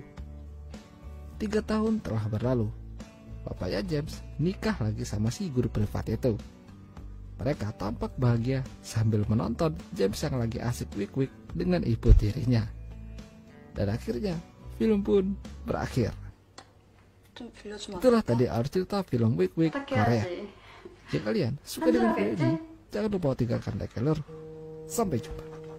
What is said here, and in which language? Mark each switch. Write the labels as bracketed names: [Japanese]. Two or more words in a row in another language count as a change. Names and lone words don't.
[Indonesian] 3 tahun telah berlalu. Bapaknya James nikah lagi sama si guru privat itu. Mereka tampak bahagia sambil menonton James yang lagi asik wik-wik dengan ibu tirinya. Dan akhirnya film pun berakhir. [Korean] 좀 빌려주면 안 [Indonesian] Itulah [Korean] 될까? [Indonesian] tadi alur cerita film wik-wik [Korean] 어떻게 Korea. 해야지? [Indonesian] Jika kalian suka dengan video ini, jangan lupa tinggalkan like dan share. Sampai jumpa.